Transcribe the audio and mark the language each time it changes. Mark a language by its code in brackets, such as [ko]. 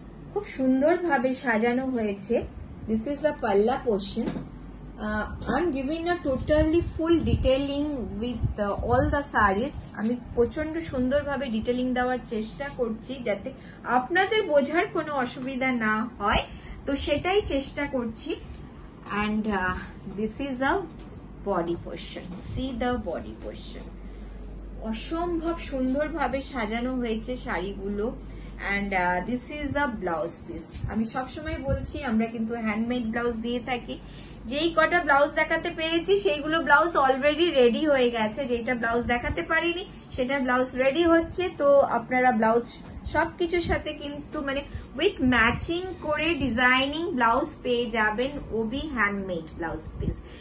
[bn] খুব সুন্দর ভাবে সাজানো হয়েছে। [en] This is a palla portion. I'm giving a totally full detailing with all the sarees. [bn] আমি প্রচন্ড সুন্দর ভাবে ডিটেইলিং দেওয়ার চেষ্টা করছি যাতে আপনাদের বোঝার কোনো অসুবিধা না হয়, তো সেটাই চেষ্টা করছি। [en] and this is a body portion. See the body portion. [bn] অসম্ভব সুন্দর ভাবে সাজানো হয়েছে শাড়িগুলো। [en] and this is a blouse piece. [bn] আমি সবসময় বলছি আমরা কিন্তু হ্যান্ডমেড ব্লাউজ দিয়ে থাকি। যেই কটা ব্লাউজ দেখাতে পেরেছি সেইগুলো ব্লাউজ অলরেডি রেডি হয়ে গেছে, যেটা ব্লাউজ দেখাতে পারিনি সেটা ব্লাউজ রেডি হচ্ছে। তো আপনারা ব্লাউজ সবকিছুর সাথে কিন্তু মানে উইথ ম্যাচিং করে ডিজাইনিং ব্লাউজ পেয়ে যাবেন, ওবি হ্যান্ডমেড ব্লাউজ পিস।